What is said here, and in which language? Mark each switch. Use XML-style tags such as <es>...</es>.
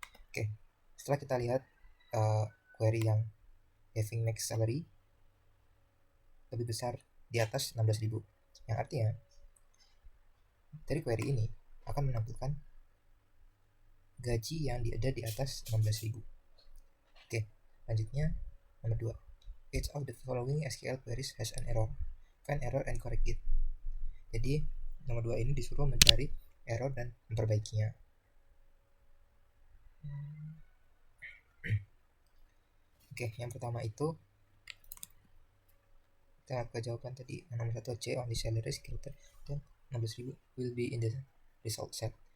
<id>Oke, setelah kita lihat query yang having max salary lebih besar di atas 16.000, yang artinya dari query ini akan menampilkan gaji yang ada di atas 16.000. Oke, lanjutnya nomor 2.</id> <en>Each of the following SQL queries has an error. Find error and correct it.</en> <id>Jadi nomor 2 ini disuruh mencari error dan memperbaikinya. Oke, yang pertama itu kita ke jawaban tadi. Nomor 1,</id> <en>C on the salary greater than 16.000 will be in the result set.</en>